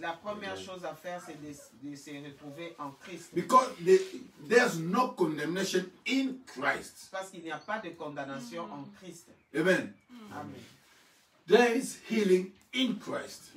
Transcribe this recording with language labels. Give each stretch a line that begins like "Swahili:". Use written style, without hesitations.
French: La première chose à faire, c'est de se retrouver en Christ.
English: Because there's no condemnation in Christ.
French: Parce qu'il n'y a pas de condamnation en Christ. Amen. Amen.
English: There is healing in Christ.